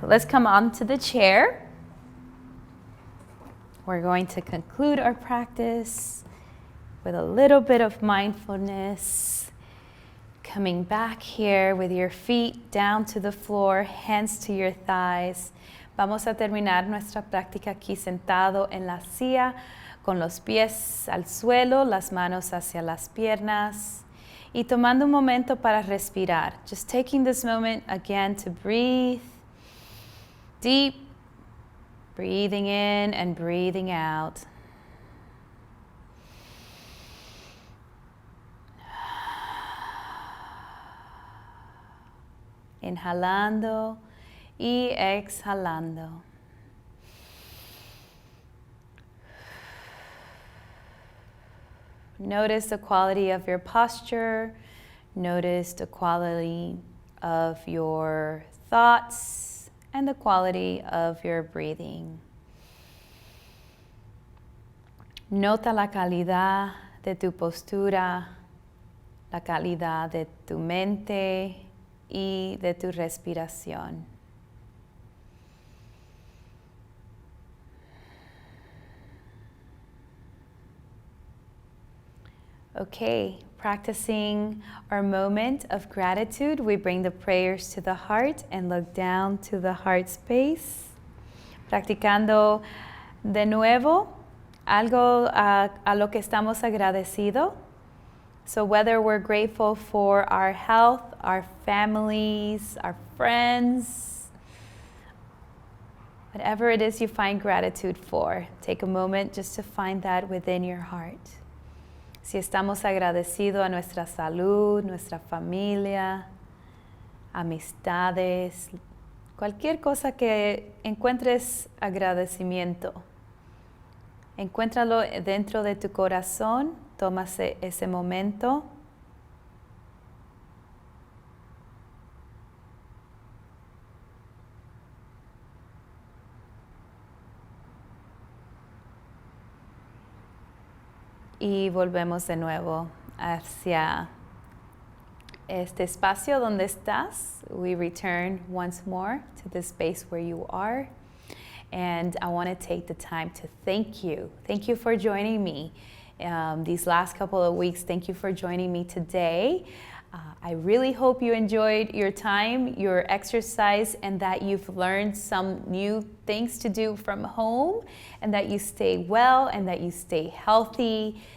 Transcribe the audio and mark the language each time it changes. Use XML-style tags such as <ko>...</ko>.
<en>Let's come on to the chair. We're going to conclude our practice with a little bit of mindfulness. Coming back here with your feet down to the floor, hands to your thighs.</en> <es>Vamos a terminar nuestra práctica aquí sentado en la silla, con los pies al suelo, las manos hacia las piernas, y tomando un momento para respirar.</es> <en>Just taking this moment again to breathe deep, breathing in and breathing out.</en> <es>Inhalando y exhalando.</es> <en>Notice the quality of your posture. Notice the quality of your thoughts and the quality of your breathing.</en> <es>Nota la calidad de tu postura, la calidad de tu mente y de tu respiración.</es> <en>Okay, practicing our moment of gratitude, we bring the prayers to the heart and look down to the heart space.</en> <es>Practicando de nuevo algo a lo que estamos agradecidos.</es> <en>So whether we're grateful for our health, our families, our friends, Whatever it is you find gratitude for, take a moment just to find that within your heart.</en> <es>Si estamos agradecidos a nuestra salud, nuestra familia, amistades, cualquier cosa que encuentres agradecimiento, encuéntralo dentro de tu corazón, tómase ese momento. Y volvemos de nuevo hacia este espacio donde estás.</es> <en>We return once more to the space where you are. And I want to take the time to thank you. Thank you for joining me these last couple of weeks. Thank you for joining me today. I really hope you enjoyed your time, your exercise, and that you've learned some new things to do from home, and that you stay well and that you stay healthy.</en>